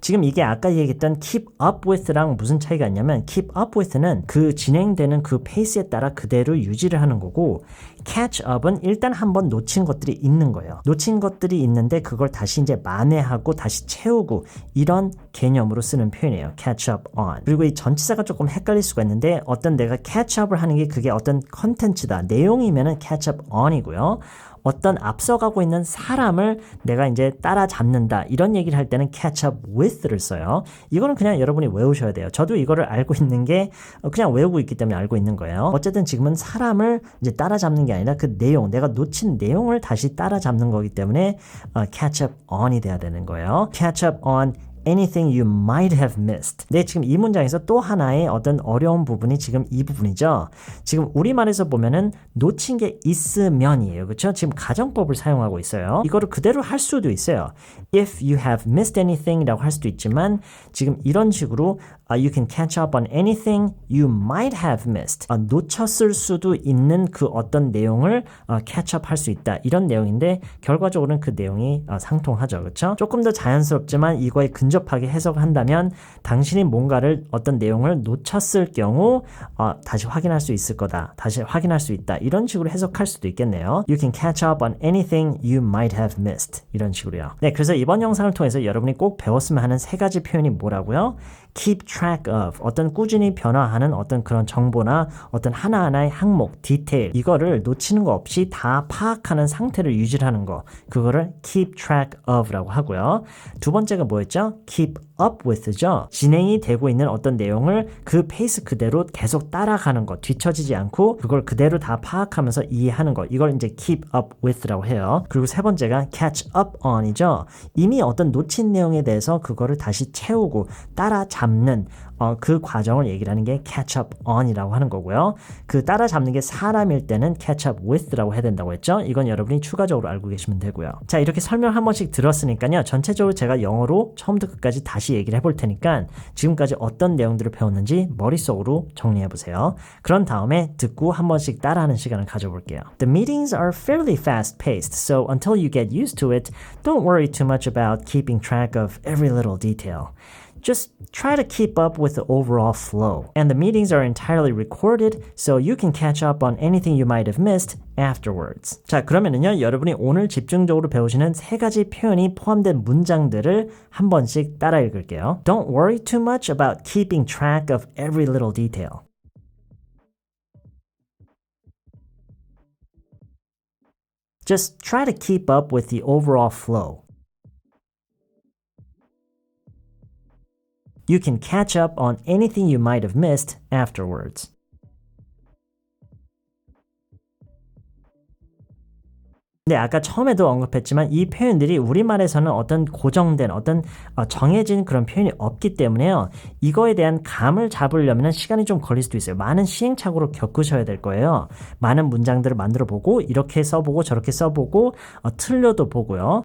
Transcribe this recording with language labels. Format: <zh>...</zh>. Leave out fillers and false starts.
<ko>지금 이게 아까 얘기했던 keep up with랑 무슨 차이가 있냐면 keep up with는 그 진행되는 그 페이스에 따라 그대로 유지를 하는 거고 catch up은 일단 한번 놓친 것들이 있는 거예요. 놓친 것들이 있는데 그걸 다시 이제 만회하고 다시 채우고 이런 개념으로 쓰는 표현이에요.</ko> <en>catch up on.</en> <ko>그리고 이 전치사가 조금 헷갈릴 수가 있는데 어떤 내가 catch up을 하는 게 그게 어떤 컨텐츠다. 내용이면은 catch up on이고요. 어떤 앞서가고 있는 사람을 내가 이제 따라잡는다 이런 얘기를 할 때는 catch up with를 써요. 이거는 그냥 여러분이 외우셔야 돼요. 저도 이거를 알고 있는 게 그냥 외우고 있기 때문에 알고 있는 거예요. 어쨌든 지금은 사람을 이제 따라잡는 게 아니라 그 내용, 내가 놓친 내용을 다시 따라잡는 거기 때문에 catch up on이 돼야 되는 거예요.</ko> <en>catch up on anything you might have missed.</en> <ko>네, 지금 이 문장에서 또 하나의 어떤 어려운 부분이 지금 이 부분이죠. 지금 우리말에서 보면은 놓친 게 있으면이에요. 그렇죠? 지금 가정법을 사용하고 있어요. 이거를 그대로 할 수도 있어요.</ko> <en>If you have missed anything</en> <ko>라고 할 수도 있지만 지금 이런 식으로</ko> <en>you can catch up on anything you might have missed.</en> <ko>놓쳤을 수도 있는 그 어떤 내용을 catch up 할 수 있다. 이런 내용인데 결과적으로는 그 내용이 상통하죠. 그렇죠? 조금 더 자연스럽지만 이거에 근접하게 해석한다면 당신이 뭔가를 어떤 내용을 놓쳤을 경우 다시 확인할 수 있을 거다. 다시 확인할 수 있다. 이런 식으로 해석할 수도 있겠네요.</ko> <en>You can catch up on anything you might have missed.</en> <ko>이런 식으로요. 네, 그래서 이번 영상을 통해서 여러분이 꼭 배웠으면 하는 세 가지 표현이 뭐라고요? keep track of, 어떤 꾸준히 변화하는 어떤 그런 정보나 어떤 하나하나의 항목, 디테일, 이거를 놓치는 거 없이 다 파악하는 상태를 유지하는 거, 그거를 keep track of라고 하고요. 두 번째가 뭐였죠? keep</ko> <en>up with죠.</en> <ko>진행이 되고 있는 어떤 내용을 그 페이스 그대로 계속 따라가는 것, 뒤처지지 않고 그걸 그대로 다 파악하면서 이해하는 것, 이걸 이제 keep up with라고 해요. 그리고 세 번째가 catch up on이죠. 이미 어떤 놓친 내용에 대해서 그거를 다시 채우고 따라잡는 그 과정을 얘기를 하는 게 catch up on이라고 하는 거고요. 그 따라잡는 게 사람일 때는 catch up with라고 해야 된다고 했죠. 이건 여러분이 추가적으로 알고 계시면 되고요. 자, 이렇게 설명 한 번씩 들었으니까요. 전체적으로 제가 영어로 처음부터 끝까지 다시 얘기를 해볼 테니까 지금까지 어떤 내용들을 배웠는지 머릿속으로 정리해 보세요. 그런 다음에 듣고 한 번씩 따라하는 시간을 가져볼게요.</ko> <en>The meetings are fairly fast-paced, so until you get used to it, don't worry too much about keeping track of every little detail. Just try to keep up with the overall flow. And the meetings are entirely recorded, so you can catch up on anything you might have missed afterwards.</en> <ko>자, 그러면은요, 여러분이 오늘 집중적으로 배우시는 세 가지 표현이 포함된 문장들을 한 번씩 따라 읽을게요.</ko> <en>Don't worry too much about keeping track of every little detail. Just try to keep up with the overall flow. You can catch up on anything you might have missed afterwards.</en> <ko>네, 아까 처음에도 언급했지만 이 표현들이 우리말에서는 어떤 고정된 어떤 정해진 그런 표현이 없기 때문에요. 이거에 대한 감을 잡으려면 시간이 좀 걸릴 수도 있어요. 많은 시행착오를 겪으셔야 될 거예요. 많은 문장들을 만들어 보고 이렇게 써보고 저렇게 써보고 틀려도 보고요.</ko>